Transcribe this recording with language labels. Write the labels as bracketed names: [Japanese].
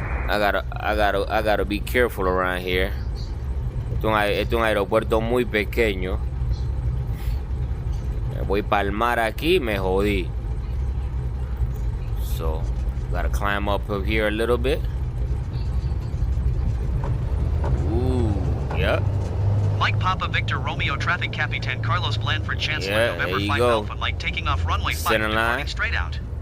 [English] I gotta be careful around here. [Spanish] Esto es un aeropuerto muy pequeño. Voy para el mar aquí, me jodí. [English] So, gotta climb up here a little bit. Ooh, yep. Mike Papa Victor Romeo traffic Captain Carlos planned for Chancellor November 5 Alpha Mike taking off runway 5 departing straight out.